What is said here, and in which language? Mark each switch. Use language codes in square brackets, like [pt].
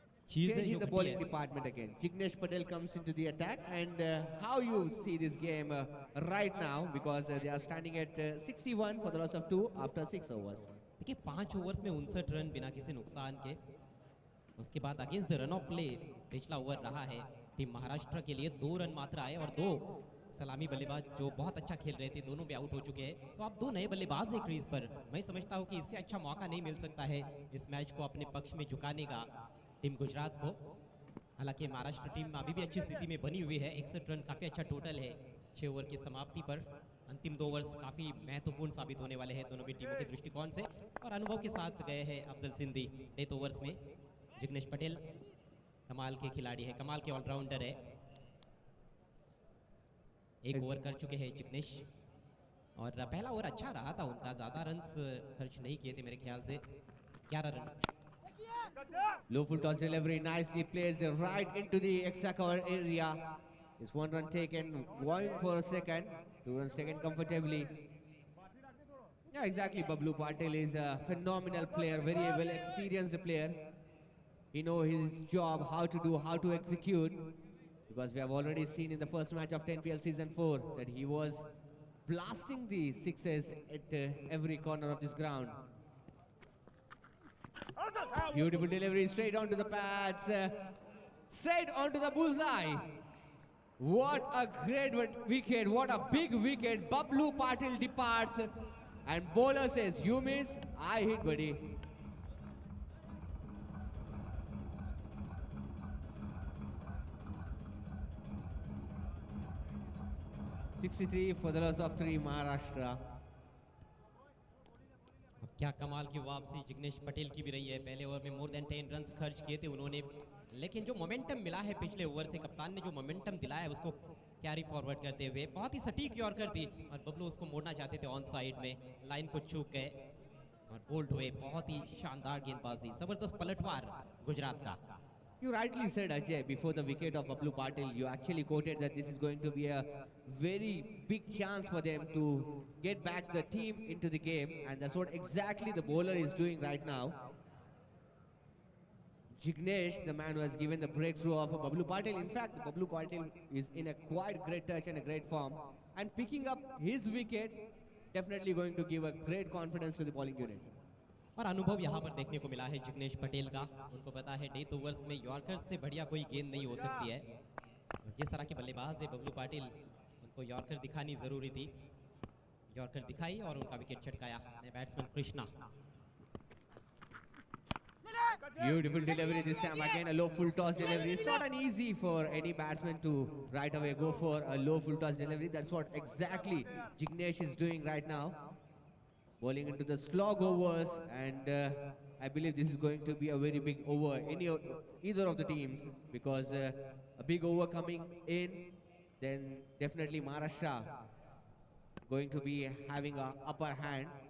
[en] Changing the bowling department again. Jignesh Patel comes into the attack, and how you see this game right now, because they are standing at 61 for the loss of 2 after 6 overs. [hi] देखिए 5 overs में 59 run बिना किसी नुकसान के। उसके बाद [en] against the run of play [hi] पिछला over रहा है टीम महाराष्ट्र के लिए, 2 रन मात्र आए और 2 सलामी बल्लेबाज जो बहुत अच्छा खेल रहे थे दोनों भी आउट हो चुके हैं। तो आप 2 नए बल्लेबाज हैं क्रीज पर, मैं समझता हूं कि इससे अच्छा मौका नहीं मिल सकता है इस मैच को अपने पक्ष में झुकाने का टीम गुजरात को। हालांकि महाराष्ट्र टीम अभी भी अच्छी स्थिति में बनी हुई है, 61 रन काफ़ी अच्छा टोटल है 6 ओवर की समाप्ति पर। अंतिम 2 ओवर्स काफ़ी महत्वपूर्ण साबित होने वाले हैं दोनों भी टीमों के दृष्टिकोण से, और अनुभव के साथ गए हैं अफजल सिंधी डेथ ओवर्स में। जिग्नेश पटेल कमाल के खिलाड़ी है, कमाल के ऑलराउंडर है। 1 ओवर कर चुके हैं जिग्नेश, और पहला ओवर अच्छा रहा था उनका, ज़्यादा रन्स खर्च नहीं किए थे मेरे ख्याल से, 11 run. [en] Low full toss delivery, nicely placed right into the extra cover area. It's 1 run taken, going for a second, 2 runs taken comfortably. Yeah, exactly. Bablu Patil is a phenomenal player, very well experienced player. He knows his job, how to do, how to execute. Because we have already seen in the first match of 10PL Season 4 that he was blasting the sixes at every corner of this ground. Beautiful delivery, straight onto the pads, straight onto the bullseye. What a great wicket, what a big wicket. Bablu Patil departs, and bowler says, you miss, I hit, buddy. (63) for the loss of 3, Maharashtra. [hi] अब क्या कमाल की वापसी जिग्नेश पटेल की भी रही है। पहले ओवर में [en] more than [hi] 10 रन्स खर्च किए थे उन्होंने, लेकिन जो मोमेंटम मिला है पिछले ओवर से, कप्तान ने जो मोमेंटम दिलाया है उसको कैरी फॉरवर्ड करते हुए बहुत ही सटीक यॉर्कर थी, और बबलू उसको मोड़ना चाहते थे ऑन साइड में, लाइन को चूक गए और बोल्ड हुए। बहुत ही शानदार गेंदबाजी, जबरदस्त पलटवार गुजरात का। [en] You rightly said, Ajay, before the wicket of Bablu Patil, you actually quoted that this is going to be a very big chance for them to get back the team into the game, and that's what exactly the bowler is doing right now. Jignesh, the man who has given the breakthrough of Bablu Patil. In fact, Bablu Patil is in a quite great touch and a great form, and picking up his wicket definitely going to give a great confidence to the bowling unit. [hi] और अनुभव यहाँ पर देखने को मिला है जिग्नेश पटेल का। उनको पता है डेथ ओवर्स में यॉर्कर से बढ़िया कोई गेंद नहीं हो सकती है, और जिस तरह के बल्लेबाज है बबलू पाटिल, उनको यॉर्कर दिखानी ज़रूरी थी। यॉर्कर दिखाई और उनका wicket छटकाया batsman Krishna. [en] Beautiful delivery this time, again a low full toss delivery. It's not an easy for any batsman to right away go for a low full toss delivery. That's what exactly Jignesh is doing right now. Bowling into the slog overs, and I believe this is going to be a very big over, either of the teams, because a big over coming in, then definitely Maharashtra going to be having a upper hand.